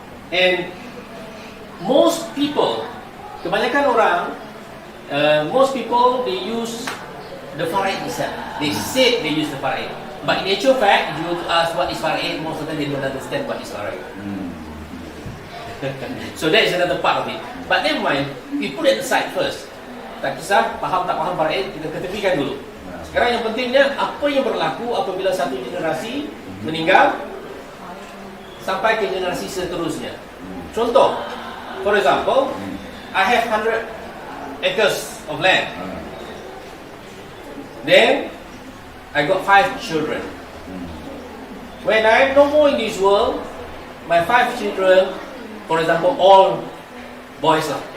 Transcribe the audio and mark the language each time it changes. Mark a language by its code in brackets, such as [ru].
[en] And most people, [ms] kebanyakan orang, [en] most people, they use the faraid itself. They say they use the faraid. But in actual fact, if you were to ask what is faraid, most of them they don't understand what is faraid. So that is another part of it. But never mind, we put it aside first. [ms] Tak kisah, faham tak faham faraid, kita ketepikan dulu. Sekarang yang pentingnya, apa yang berlaku apabila satu generasi meninggal sampai ke generasi seterusnya. Contoh, [en] for example, I have 100 acres of land. Then, I got 5 children. When I'm no more in this world, my 5 children, for example, all boys lah.